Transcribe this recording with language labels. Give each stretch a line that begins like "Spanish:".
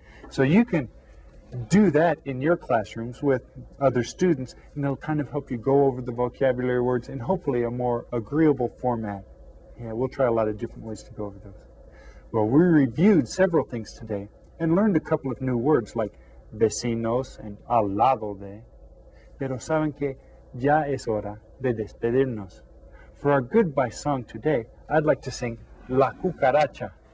English: So you can do that in your classrooms with other students, and it'll kind of help you go over the vocabulary words in hopefully a more agreeable format. Yeah, we'll try a lot of different ways to go over those. Well, we reviewed several things today and learned a couple of new words like vecinos and al lado de.
Spanish: Pero saben que ya es hora de despedirnos.
English: For our goodbye song today, I'd like to sing La Cucaracha.